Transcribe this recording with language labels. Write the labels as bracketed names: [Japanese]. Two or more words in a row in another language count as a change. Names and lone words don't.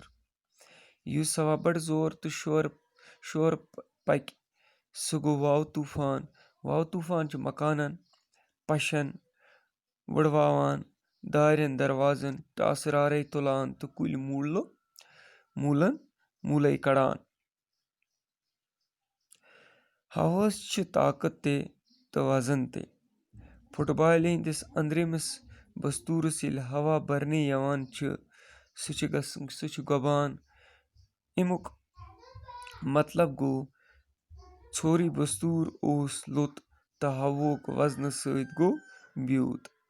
[Kashmiri] युस हवा बड़ जोर तो शोर पक सह गो वाव तूफान। वाव तूफान मकानन पछन वड़वान दारन दरवाजन टासरारे तुलान तो कुल मूलो कड़ान। हवास ताकत तो वजन ते। फुटबॉल हंदिस अंदरमिस बस्तूरस येल हवा बरने यवान सह गबान। अमुक मतलब गो ছোरि बस्तूर ओस लोत तो हवोक वजन सत गो बियूत।